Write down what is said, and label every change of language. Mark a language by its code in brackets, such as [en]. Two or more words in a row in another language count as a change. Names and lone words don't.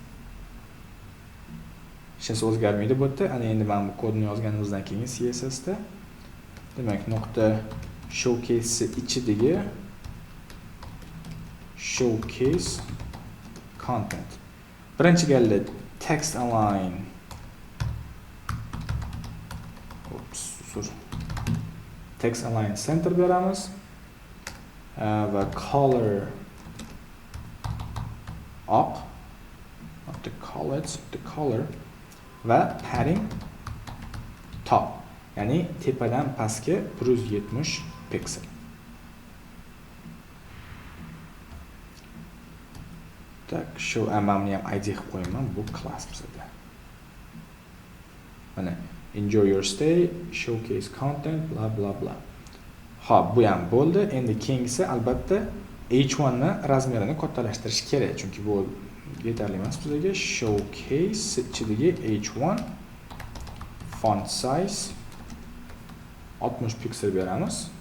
[uz] Hech o'zgarmaydi bu yerda. Ana endi mana bu kodni yozganimizdan keyin CSS da demak nokta showcase ichidagi [en] showcase content. [uz] Birinchi galda [en] text align. Text align center [uz] beramiz. Va color oq. [en] Not the color va padding top. [uz] Ya'ni tepadan pastga 170 piksel. Tak, shu amamni ham ID qilib qo'yaman, bu class bizda. [en] Mana enjoy your stay, showcase content, bla bla bla. [uz] Xo'p, bu ham bo'ldi. Endi keyingisi albatta H1 ni razmerini kattalashtirish kerak, chunki bu yetarli emas bizga. Showcase ichidagi H1 [en] font size [uz] 60 piksel beramiz.